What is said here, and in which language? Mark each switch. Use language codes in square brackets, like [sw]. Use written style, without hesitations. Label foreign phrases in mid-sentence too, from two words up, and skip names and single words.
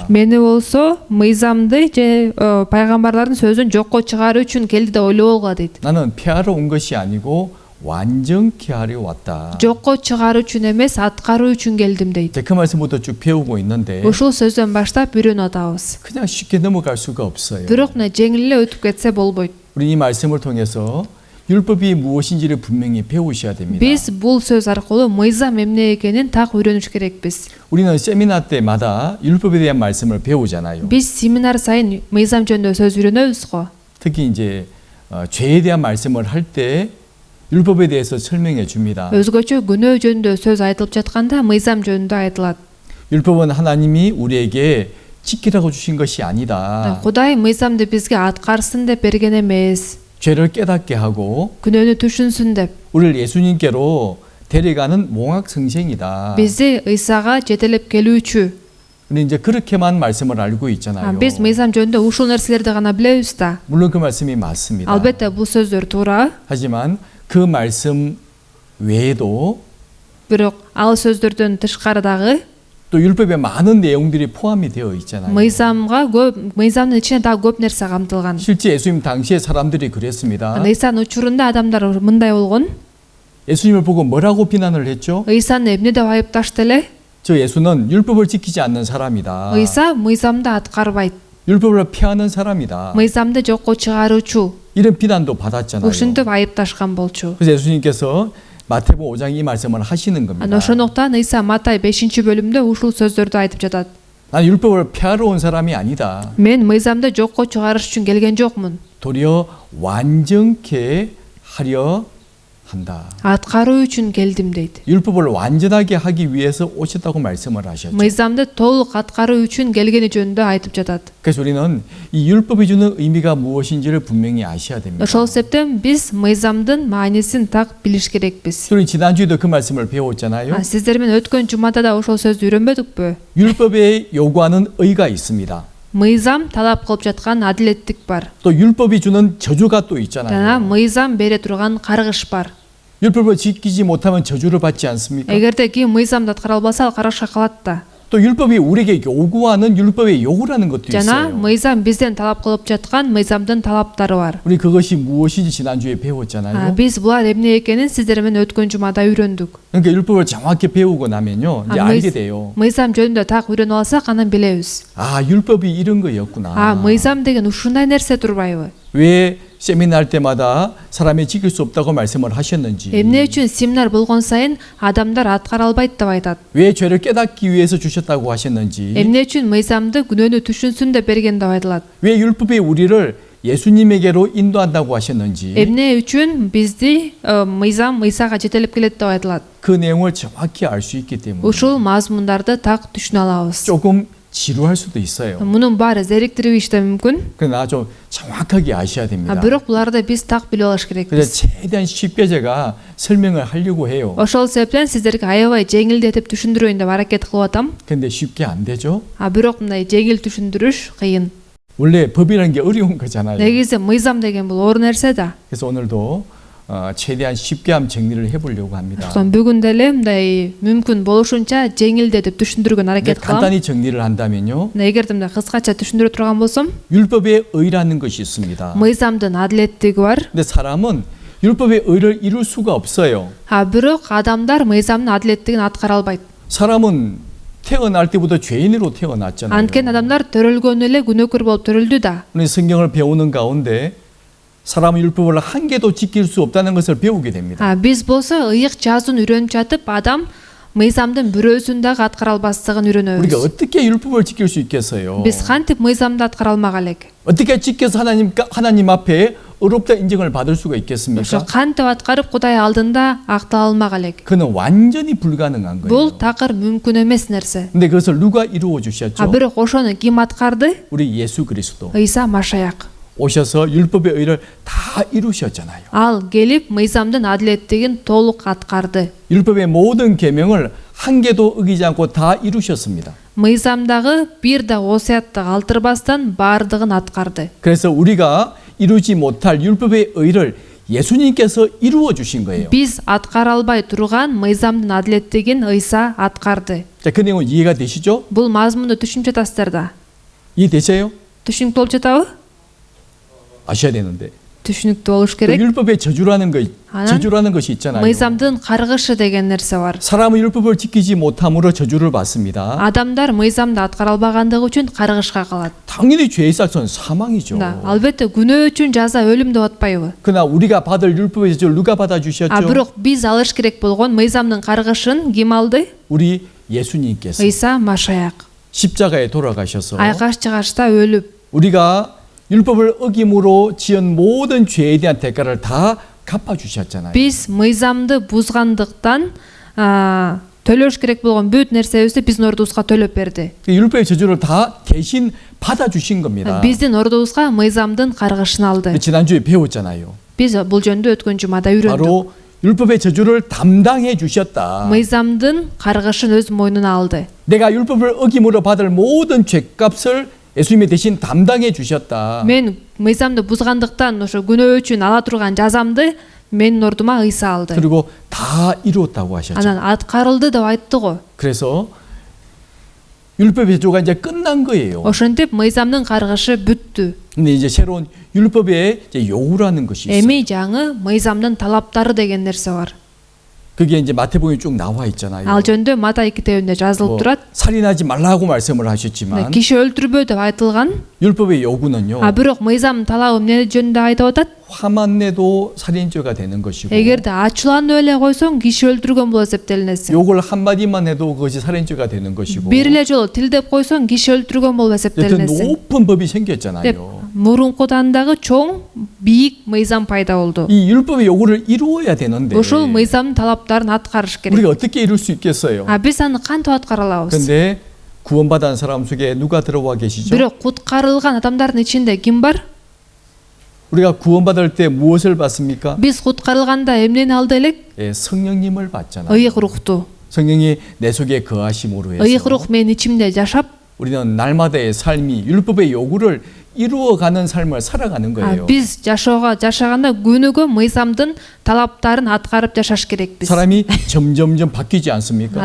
[ky] Мени болсо мыйзамды же пайгамбарлардын сөзүн жокко чыгаруу үчүн келди деп ойлоболго дейт. [ko] 나는 폐하러 온 것이 아니고 완전케 하려 왔다. [ky] Жокко чыгаруу үчүн эмес, аткаруу үчүн келдим дейт. [ko] 그 말씀부터 쭉 배우고 있는데 [ky] Ушул сөздөн баштап үйрөнүп атабыз. [ko] 그냥 쉽게 넘어갈 수가 없어요. [ky] Бирок жеңил эле өтүп кетсе болбойт. [ko] 우리 이 말씀을 통해서 율법이 무엇인지를 분명히 배우셔야 됩니다. [ky] Биз бул сөз аркылуу мыйзам эмне экенин так үйрөнүш керекпиз. [ko] 우리는 세미나 때마다 율법에 대한 말씀을 배우잖아요. [ky] Биз семинар сайын мыйзам жөнүндө сөз үйрөнөбүз го. [ko] 특히 이제 죄에 대한 말씀을 할 때 율법에 대해서 설명해 줍니다. [ky] Өзгөчө күнөө жөнүндө сөз айтылып жатканда мыйзам жөнүндө айтылат. [ko] 율법은 하나님이 우리에게 지키라고 주신 것이 아니다. [ky] Кудай мыйзамды бизге аткарсын деп берген эмес. [ko] 죄를 깨닫게 하고 [ky] Күнөөнү түшүнсүн деп. [ko] 우리를 예수님께로 데려가는 몽학성생이다. [ky] Бизди Ыйсага жетелеп келүүчү. [ko] 우리 이제 그렇게만 말씀을 알고 있잖아요. [ky] Биз мыйзам жөнүндө ушул нерселерди гана билебиз да. [ko] 물론 그 말씀이 맞습니다. [ky] Албетте бул сөздөр туура. [ko] 하지만 그 말씀 외에도 [ky] Бирок ал сөздөрдөн тышкары дагы [ko] 또 율법에 많은 내용들이 포함이 되어 있잖아요. [ky] мыйзамдын ичине дагы көп нерсе камтылган. [ko] 실제 예수님 당시에 사람들이 그랬습니다. [ky] Ыйсанын учурунда адамдар мындай болгон. [ko] 예수님을 보고 뭐라고 비난을 했죠? [ky] Ыйсаны эмне деп айыпташты эле? [ko] 저 예수는 율법을 지키지 않는 사람이다. [ky] Ыйса мыйзамды аткарбайт. [ko] 율법을 폐하는 사람이다. [ky] Мыйзамды жокко чыгаруучу. [ko] 이런 비난도 받았잖아요. [ky] Ушинтип айыпташкан болчу. [ko] 그래서 예수님께서 마태복음 5장 이 말씀을 하시는 겁니다. [ky] Ошондуктан Ыйса Матай 5-бөлүмдө ушул сөздөрдү айтып жатат. [ko] 난 율법을 폐하러 온 사람이 아니다. [ky] Мен мыйзамды жокко чыгарыш үчүн келген жокмун. [ko] 도리어 완전케 하려 한다. [ky] Аткаруу үчүн келдим дейт. [ko] 율법을 완전하게 하기 위해서 오셨다고 말씀을 하셨죠. [ky] Мыйзамды толук аткаруу үчүн келгени жөнүндө айтып жатат. [ko] 그래서 우리는 이 율법이 주는 의미가 무엇인지를 분명히 아셔야 됩니다. [ky] Ошол себептен биз мыйзамдын маанисин так билиш керекпиз. [ko] 우리 지난주에도 그 말씀을 배웠잖아요. [ky] Сиздер менен өткөн жумада да ошол сөздү үйрөнбөдүкпү? [ko] 율법에 요구하는 의가 있습니다. [ky] Мыйзам талап кылып жаткан адилеттик бар. [ko] 또 율법이 주는 저주가 또 [ky] Жана [ko] 있잖아요. [ky] мыйзам бере турган каргыш бар. [ko] 율법을 지키지 못하면 저주를 받지 않습니까? [ky] Эгерде ким мыйзамды аткара албаса, ал каргышка калат да. [ko] 또 율법이 우리에게 요구하는 율법의 요구라는 것도 [ky] Жана [ko] 있어요. [ky] мыйзам бизден талап кылып жаткан мыйзамдын талаптары бар. [ko] 우리 그것이 무엇인지 지난주에 배웠잖아요. [ky] Биз булар эмне экенин сиздер менен өткөн жумада үйрөндүк. [ko] 그러니까 율법을 정확히 배우고 나면요. 이제 알게 돼요. [ky] Мыйзам жөнүндө так үйрөнүп алсак, анан билебиз. [ko] 아, 율법이 이런 거였구나. [ky] Мыйзам деген ушундай нерсе турбайбы? [ko] 왜 세미나 할 때마다 사람이 지킬 수 없다고 말씀을 하셨는지, [ky] Эмне үчүн семинар болгон сайын адамдар аткара албайт деп айтат? [ko] 왜 죄를 깨닫기 위해서 주셨다고 하셨는지, [ky] Эмне үчүн мыйзамды күнөөнү түшүнсүн деп берген деп айтылат? [ko] 왜 율법이 우리를 예수님에게로 인도한다고 하셨는지, [ky] Эмне үчүн бизди мыйзам Ыйсага жетелеп келет деп айтылат? [ko] 그 내용을 정확히 알 수 있기 때문에 [ky] Ушул мазмундарды так түшүнө алабыз. [ko] 조금 지루할 수도 있어요. [ky] Мунун баары зериктирип иште мүмкүн. [ko] 그러나 좀 정확하게 아셔야 됩니다. [ky] Бирок буларды биз так билип алыш [ko] 그래서 [ky] керекпиз. [ko] 최대한 쉽게 제가 설명을 하려고 해요. [ky] Ошол себептен сиздерге аябай жеңилдетип түшүндүрөйүн деп аракет кылып атам. [ko] 근데 쉽게 안 되죠? [ky] Бирок мындай жеңил түшүндүрүш кыйын. [ko] 원래 법이라는 게 어려운 거잖아요. [ky] Негизи мыйзам деген бул оор нерсе да. [ko] 그래서 오늘도 최대한 쉽게 한번 정리를 해보려고 합니다. [ky] Ошондон бүгүн деле мындай мүмкүн болушунча жеңилдетип түшүндүргөн аракет кылам. [ko] 간단히 정리를 한다면요. [ky] Эгерде мындай кыскача түшүндүрө турган болсом, [ko] 율법의 의라는 것이 있습니다. [ky] мыйзамдын адилеттиги бар. [ko] 근데 사람은 율법의 의를 이룰 수가 없어요. [ky] Бирок адамдар мыйзамдын адилеттигин аткара албайт. [ko] 사람은 태어날 때부터 죄인으로 태어났잖아요. [ky] Анткени адамдар төрөлгөнү эле күнөөкөр болуп төрөлдү да. [ko] 우리 성경을 배우는 가운데 사람은 율법을 한 개도 지킬 수 없다는 것을 배우게 됩니다. [ky] Биз болсо ыйык жазуун үйрөнүп жатып, адам мыйзамдын бирөөсүн дагы аткара албастыгын [ko] 우리가 [ky] үйрөнөбүз. [ko] 어떻게 율법을 지킬 수 있겠어요? [ky] Биз кантип мыйзамды аткара алмак элек? [ko] 어떻게 지켜서 하나님 앞에 의롭다 인정을 받을 수가 [ky] Ошо [ko] 있겠습니까? [ky] кантип аткарып Кудай алдында актала алмак элек? [ko] 그는 완전히 불가능한 [ky] Бул [ko] 거예요. [ky] такыр мүмкүн эмес нерсе. [ko] 근데 그것을 누가 이루어 주셨죠? [ky] Бирок ошону ким аткарды? [ko] 우리 예수 그리스도 [ky] Ыйса Машаяк. [ko] 오셔서 율법의 의를 다 이루셨잖아요. [ky] Ал келип мыйзамдын адилеттигин толук аткарды. [ko] 율법의 모든 계명을 한 개도 어기지 않고 다 이루셨습니다. [ky] Мыйзамдагы бир да осуятты калтырбастан баардыгын аткарды. [ko] 그래서 우리가 이루지 못할 율법의 의를 예수님께서 이루어 주신 거예요. [ky] Биз аткара албай турган мыйзамдын адилеттигин Ыйса аткарды. [ko] 자, 그 내용 이해가 되시죠? [ky] Бул мазмунду түшүнүп жатасыздар да. [ko] 이해되세요? [ky] Түшүнүктүү болуп жатабы? [ko] 아셔야 되는데. [ky] Түшүнүктүү болуш [ko] 그 [ky] керек. [ko] 율법의 아난 저주라는 것이 있잖아요. [ky] мыйзамдын каргышы деген нерсе бар. [ko] 사람은 율법을 지키지 못함으로 저주를 받습니다. [ky] Адамдар мыйзамды аткара албагандыгы үчүн каргышка калат. [ko] 당연히 죄의 삭은 사망이죠. [ky] Албетте күнөө үчүн жаза өлүм деп атпайбы? [ko] 그러나 우리가 받을 율법의 저주를 누가 받아 주셨죠? [ky] Бирок биз алыш керек болгон мыйзамдын каргышын ким алды? [ko] 우리 예수님께서 [ky] Ыйса Машаяк. [ko] 십자가에 돌아가셔서 [ky] Айкаш чыгашта өлүп, [ko] 우리가 율법을 어김으로 지은 모든 죄에 대한 대가를 다 갚아 주셨잖아요. [ky] биз мыйзамды бузгандыктан төлөш керек болгон бүт нерсебизди биздин ордубузга төлөп берди. [ko] 그 율법의 저주를 다 대신 받아 주신 겁니다. [ky] Биздин ордубузга мыйзамдын каргышын алды. [ko] 지난주에 배웠잖아요. [ky] Биз бул жөнүндө өткөн жумада үйрөндүк. [ko] 바로 율법의 저주를 담당해 주셨다. [ky] мыйзамдын каргышын өз мойнуна алды. [ko] 내가 율법을 어김으로 받을 모든 죄값을 예수님이 대신 담당해 주셨다. [ky] Мен мыйзамды бузгандыктан ошо күнөө үчүн ала турган жазамды менин ордума Ыйса алды. [ko] 그리고 다 이루었다고 하셨죠. [ky] Анан аткарылды деп айтты го. [ko] 그래서 율법의 저주가 이제 끝난 거예요. [ky] Ошентип мыйзамдын каргышы бүттү. [ko] 근데 이제 새로운 율법의 이제 요구라는 것이 있어요. [ky] Эми жаңы мыйзамдын талаптары деген нерсе бар. [ko] 그게 이제 마태복음에 쭉 나와 있잖아요. [ky] Ал жөнүндө Матай китебинде жазылып [ko] 뭐, [ky] турат. [ko] 살인하지 말라고 말씀을 하셨지만 [ky] Киши өлтүрбө деп айтылган. [ko] 율법의 요구는요. [ky] Бирок мыйзамдын талабы эмне жөнүндө айтып атат? [ko] 화만 내도 살인죄가 되는 것이고 [ky] Эгерде ачууланып эле койсоң киши өлтүргөн болуп эсептелинесиң. [ko] 욕을 한마디만 해도 그것이 살인죄가 되는 것이고 [ky] Бир эле жолу тилдеп койсоң киши өлтүргөн болуп [ko] 그 [ky] эсептелинесиң. [ko] 높은 법이 [ky] деп [ko] 생겼잖아요. [ky] мурункудан дагы чоң бийик мыйзам пайда болду. [ko] 이 율법의 요구를 이루어야 되는데 [ky] Ошол мыйзамдын талаптарын аткарыш керек. [ko] 우리가 어떻게 이룰 수 있겠어요? [ky] Биз аны кантип аткара алабыз? [ko] 근데 구원받은 사람 속에 누가 들어와 계시죠? [ky] Бирок куткарылган адамдардын ичинде ким бар? [ko] 우리가 구원받을 때 무엇을 받습니까? [ky] Биз куткарылганда эмнени алды элек? [ko] 예, 성령님을 받잖아요. [ky] Ыйык рухту. [ko] 성령이 내 속에 거하심으로 해서 [ky] Ыйык рух менин ичимде жашап, [ko] 우리는 날마다의 삶이 율법의 요구를 이루어가는 삶을 살아가는 거예요. [ky] биз жашаганда күнүгө мыйзамдын талаптарын аткарып жашаш керекпиз. [ko] 사람이 점점점 바뀌지 않습니까?